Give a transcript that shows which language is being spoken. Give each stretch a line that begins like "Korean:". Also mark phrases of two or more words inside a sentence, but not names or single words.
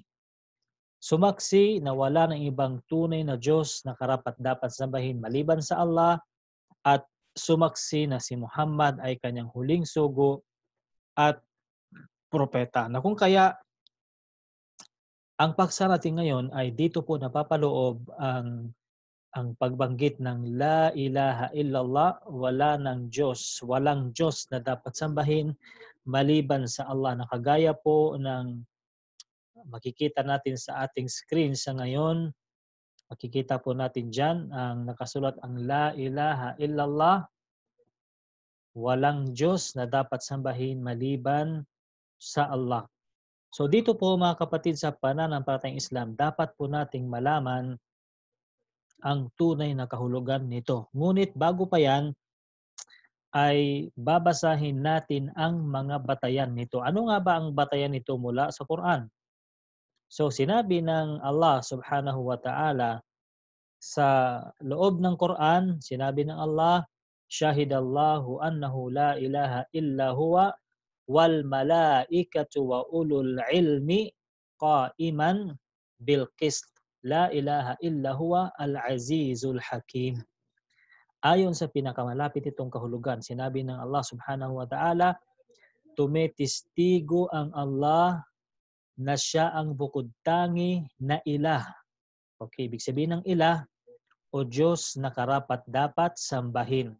Filipino: Sumaksi na wala ng ibang tunay na Diyos na karapat-dapat sambahin maliban sa Allah, at sumaksi na si Muhammad ay kanyang huling sugo at propeta. Na kung kaya ang paksa natin ngayon ay dito po napapaloob ang pagbanggit ng
Arabic: لا إله إلا الله,
Filipino: wala ng Diyos, walang Diyos na dapat sambahin maliban sa Allah. Nakagaya po ng makikita natin sa ating screen sa ngayon, makikita po natin dyan ang nakasulat ang
Arabic: لا إله إلا الله,
Filipino: walang Diyos na dapat sambahin maliban sa Allah. So dito po mga kapatid sa pananampalatayang Islam, dapat po nating malaman ang tunay na kahulugan nito. Ngunit bago pa yan, ay babasahin natin ang mga batayan nito. Ano nga ba ang batayan nito mula sa Quran? So sinabi ng
Arabic: الله سبحانه وتعالى
Filipino: sa loob ng Quran, sinabi ng Allah,
Arabic: شهد الله أنه لا إله إلا هو والملائكة وأولو العلم قائما بالقسط. لا إله إلا هو العزيز الحكيم.
Filipino: Ayon sa pinakamalapit itong kahulugan, sinabi ng
Arabic: الله سبحانه وتعالى,
Filipino: tumetistigo ang Allah na siya ang bukod tangi na ilah. Okay, ibig sabihin ng ilah o Diyos na karapat-dapat sambahin.